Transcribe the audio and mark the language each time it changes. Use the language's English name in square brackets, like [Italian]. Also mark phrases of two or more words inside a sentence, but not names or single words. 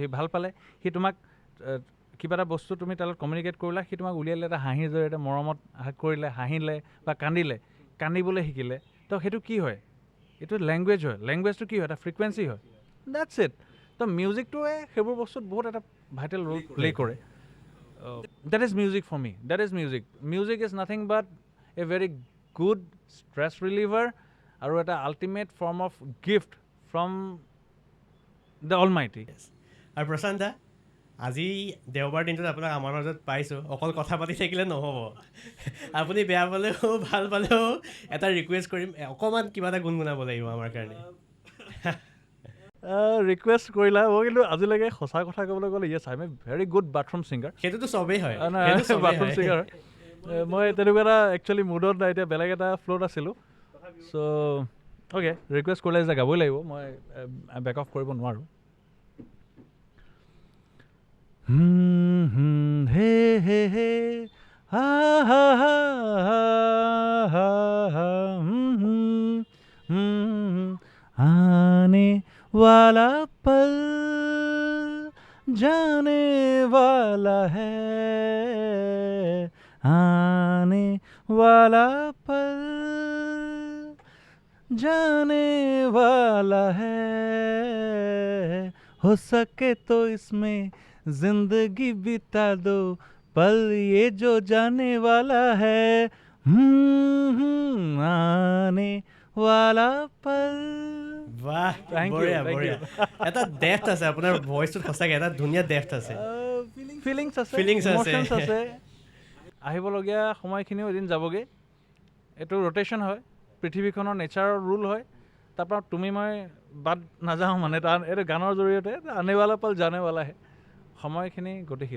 [Assamese] ভাল পালে সি তোমাক কিবা এটা বস্তু তুমি তাৰ লগত কমিউনিকেট কৰিলা, সি তোমাক উলিয়াই দিলে এটা হাঁহিৰ জৰিয়তে, মৰমত কৰিলে, হাঁহিলে বা কান্দিবলৈ শিকিলে। তো সেইটো কি হয়? এইটো লেংগুৱেজ হয়। লেংগুৱেজটো কি হয়? এটা ফ্ৰিকুৱেঞ্চি হয়। [English] that's it. [Assamese] তো মিউজিকটোৱে সেইবোৰ বস্তুত বহুত এটা [English] vital role play [Assamese] কৰে। [English] That is music for me. That is music. Music is nothing but a very good stress reliever [Assamese] আৰু এটা [English] ultimate form of gift from the Almighty. [Assamese] আৰু প্ৰশান্ত দা, আজি দেওবাৰ দিনটোত আপোনাক আমাৰ মাজত পাইছোঁ, অকল কথা পাতি থাকিলে নহ'ব। আপুনি বেয়া পালেও ভাল পালেও এটা ৰিকুৱেষ্ট কৰিম, অকণমান কিবা এটা গুণগুণাব লাগিব আমাৰ কাৰণে। ৰিকুৱেষ্ট কৰিলা, মই কিন্তু আজিলৈকে সঁচা কথা ক'বলৈ গ'লে [English] yes, I am a very good bathroom singer. [Assamese] সেইটোতো চবেই হয়, [English] bathroom singer. [Assamese] মই তেনেকুৱা এটা একচুৱেলি মুডত নাই, এতিয়া বেলেগ এটা ফ্ল'ত আছিলোঁ। [English] so okay, [Assamese] ৰিকুৱেষ্ট কৰিলে যে গাবই লাগিব, মই [English] back off [Assamese] কৰিব নোৱাৰোঁ। হে হে হে হা হা হা হা হা [Hindi] आने वाला पल जाने वाला है, आने वाला पल जाने वाला है, हो सके तो इसमें जिंदगी बिता दो, पल ये जो जाने वाला है, आने वाला पल। [Assamese] বাহ, বঢ়িয়া বঢ়িয়া। এটা ডেফ্থ আছে আপোনাৰ ভইচটোত, সঁচাকৈ এটা ধুনীয়া ডেফ্থ আছে, ফিলিংছ আছে, Feelings আছে। ইম'চনছ আছে। আহিবলগীয়া সময়খিনিও এদিন যাবগৈ। এইটো ৰ'টেশ্যন হয়, পৃথিৱীখনৰ নেচাৰৰ ৰুল হয়। তাৰপৰা তুমি মই বাদ নাযাওঁ, মানে এইটো গানৰ জৰিয়তে [Hindi] आने वाला पल जाने वाला है, [Assamese] সময়খিনি গতিশীল।